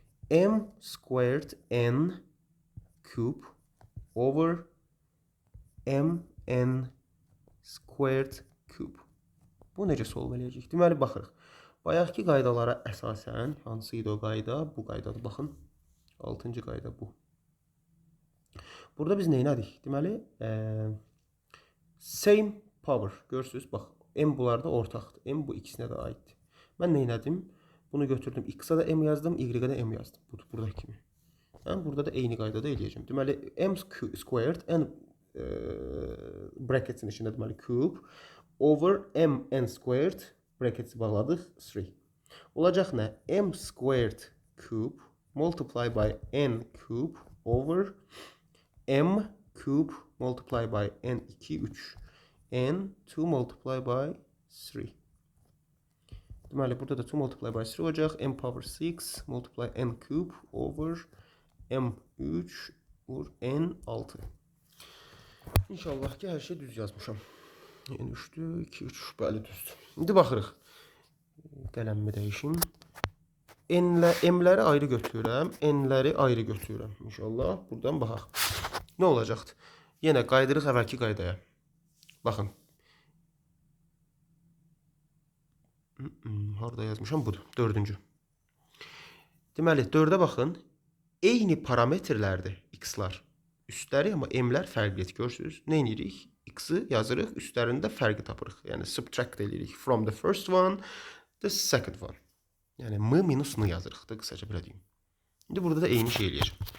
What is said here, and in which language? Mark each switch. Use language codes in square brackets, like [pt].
[en] M squared n cube over mn squared cube. [az] Bu necə solv eləyəcək? Deməli, baxırıq. Bayaqki qaydalara əsasən, hansı idi o qayda? Bu qaydadır, baxın. 6-cı qayda bu. Burada biz neynədik? Deməli, [en] same power. [az] Görürsünüz, bax, m bunlarda ortaqdır. M bu ikisinə də aiddir. Mən neynədim? Bunu götürdüm. X-a da m yazdım, Y-a da m yazdım. Budur, buradakı kimi. Mən burada da eyni qaydada eləyəcəm. Deməli, [en] m squared, [az] n bracketin içində deməli [en] cube over mn squared [az] bracketi bağladıq 3. Olacaq nə? [en] M squared cube multiply by n cube over m cube multiply by n2 3 n2 multiply by 3. [az] Deməli, burada da 2 [en] multiply by 3 [az] olacaq. [en] M power 6 multiply n cube over m3 over n6. [az] İnşallah ki, hər şey düz yazmışam. n3-dür, 2, 3, bəli düzdür. İndi baxırıq. Qələmimi dəyişim. M-ləri ayrı götürürəm, n-ləri ayrı götürürəm. İnşallah buradan baxaq. Nə olacaqdır? Yenə qaydırıq əvvəlki qaydaya. Baxın. Harada yazmışam? Budur. 4-cü. Deməli, 4-ə baxın. Eyni parametrlərdir x-lar. Üstləri, amma m-lər fərqlidir. Görürsünüz? Nə edirik? X-i yazırıq, üstlərində fərqi tapırıq. Yəni, subtract edirik. [en] From the first one, the second one. [az] Yəni, m minus n yazırıq da, qısaca belə deyim. İndi burada da eyni şey eləyəcəm.